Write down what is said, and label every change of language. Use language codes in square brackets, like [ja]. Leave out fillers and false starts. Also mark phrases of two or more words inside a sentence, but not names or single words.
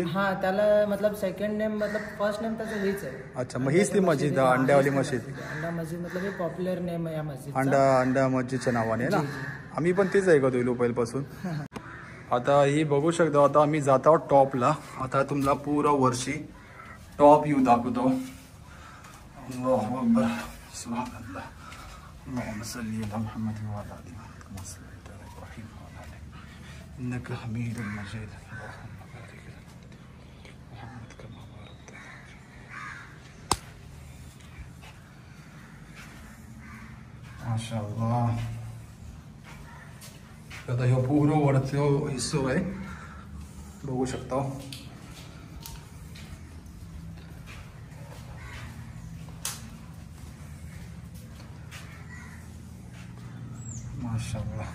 [mr] हा त्याला मतलब [en] second name [mr] मतलब [en] first name [mr] त्याचं हीच आहे. अच्छा. मग हीच ती मस्जिद अंड्यावाली मस्जिद. अंडा मस्जिद मतलब हे [en] popular name [mr] आहे या मस्जिद. अंडा मस्जिदच्या नावाने ना. आम्ही पण तीच ऐकतो लोपाईलपासून. आता ही बघू शकतो. आता आम्ही जात आहोत टॉपला. आता तुम्हाला पुरा वर्षी [en] top view [mr] दाखवतो. [ar] الله أكبر. سبحان الله. اللهم صل على محمد وعلى آل محمد كما صليت على إبراهيم وعلى آل إنك حميد مجيد. اللهم بارك على محمد كما باركت. माशाअल्लाह. [mr] आता ह्यो पूर्ण वरचा हिस्सो आहे बघू शकता. [ar] माशाअल्लाह.